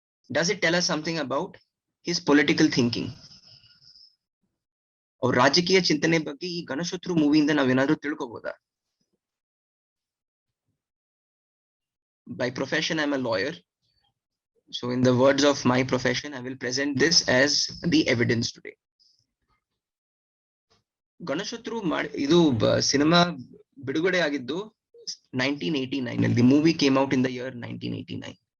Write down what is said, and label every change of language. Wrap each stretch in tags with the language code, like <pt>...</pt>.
<en>Does it tell us something about his political thinking?</en> <kn>ಅವ್ರ ರಾಜಕೀಯ ಚಿಂತನೆ ಬಗ್ಗೆ ಈ ಗಣಶತ್ರು ಮೂವಿಯಿಂದ ನಾವೇನಾದ್ರೂ ತಿಳ್ಕೋಬಹುದಾ?</kn> <en>By profession I'm a lawyer, so in the words of my profession I will present this as the evidence today.</en> <kn>ಗಣಶತ್ರು ಇದು cinema ಬಿಡುಗಡೆ ಆಗಿದ್ದು 1989 ಅಲ್ಲಿ.</kn> <en>The movie came out in the year 1989.</en>